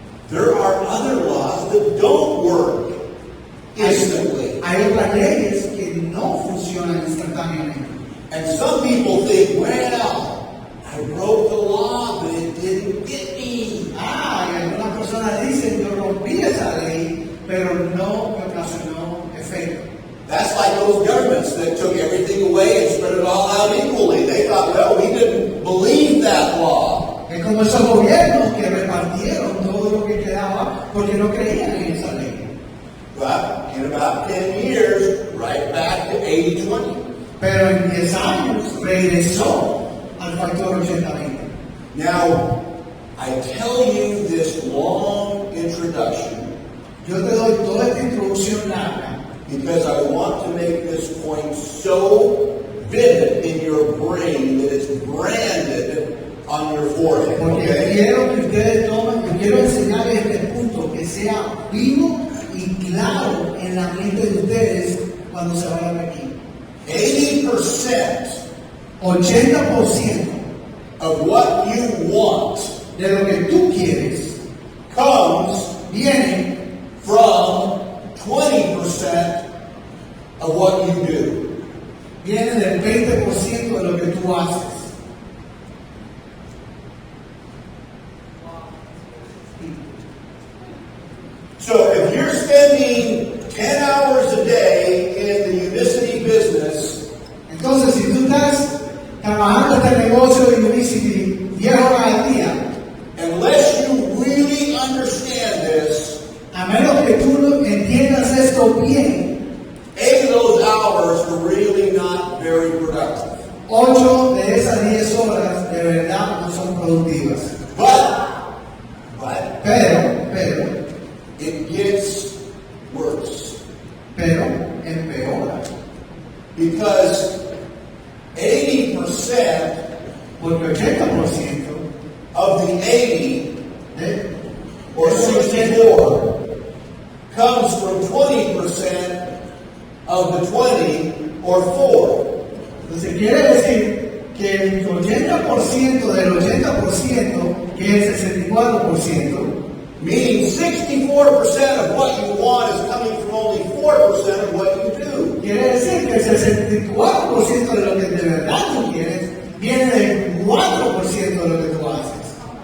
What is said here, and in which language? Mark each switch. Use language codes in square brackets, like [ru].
[en] There are other laws that don't work instantly. [es] Hay otras leyes que no funcionan instantáneamente. [en] And some people think, well, I broke the law, but it didn't get me. [es] Y algunas personas dicen, yo rompí esa ley, pero no me ocasionó efecto. [en] That's like those governments that took everything away and spread it all out equally. They thought, well, we didn't believe that law. [es] Es como esos gobiernos que repartieron todo lo que quedaba porque no creían en esa ley. [en] But in about 10 years, right back to 80-20. [es] Pero en 10 años regresó al factor 80-20. [en] Now, I tell you this long introduction [es] Yo te doy toda esta introducción larga [en] because I want to make this point so vivid in your brain that it's branded on your forehead. [es] porque [en] Okay? [es] quiero que ustedes tomen, yo quiero enseñarles este punto que sea vivo y claro en la mente de ustedes cuando se vayan aquí. [en] 80% [es] 80% [en] of what you want [es] de lo que tú quieres [en] comes [es] viene [en] from 20% of what you do. [es] viene del 20% de lo que tú haces. [en] So if you're spending 10 hours a day in the Unicity business, [es] Entonces, si tú estás trabajando este negocio de Unicity 10 horas al día, [en] unless you really understand this, [es] a menos que tú no entiendas esto bien, [en] 8 of those hours are really not very productive. [es] 8 de esas 10 horas de verdad no son productivas. [en] But [es] Pero, [en] it gets worse [es] empeora. [en] because 80% [es] Porque 80% [en] of the 80 [es] de [en] or 64 comes from 20% of the 20 or 4. [es] Entonces quiere decir que el 80% del 80%, que es el 64%, [en] Meaning 64% of what you want is coming from only 4% of what you do. [es] quiere decir que el 64% de lo que de verdad tú quieres viene del 4% de lo que tú haces.